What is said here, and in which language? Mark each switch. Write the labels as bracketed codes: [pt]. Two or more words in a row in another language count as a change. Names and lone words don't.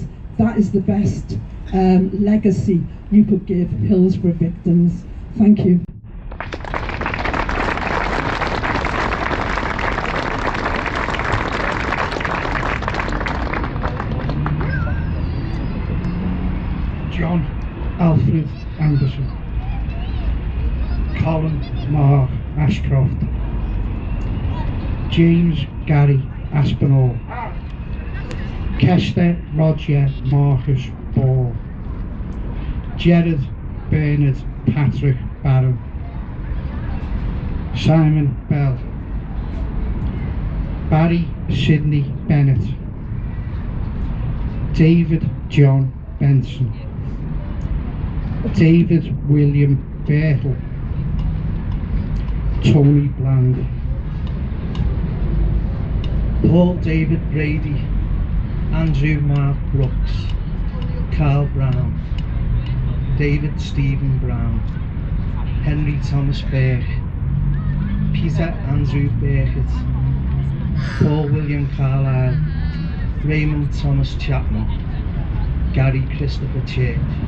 [en] That is the best legacy you could give Hillsborough victims. Thank you. John Alfred Anderson, Colin Mark Ashcroft, James Gary Aspinall, Kester Roger Marcus Ball, Gerard Bernard Patrick Barron, Simon Bell, Barry Sidney Bennett, David John Benson, David William Bertle, Tony Bland, Paul David Brady, Andrew Mark Brooks, Carl Brown, David Stephen Brown, Henry Thomas Burke, Peter Andrew Burkett, Paul William Carlyle, Raymond Thomas Chapman, Gary Christopher Church,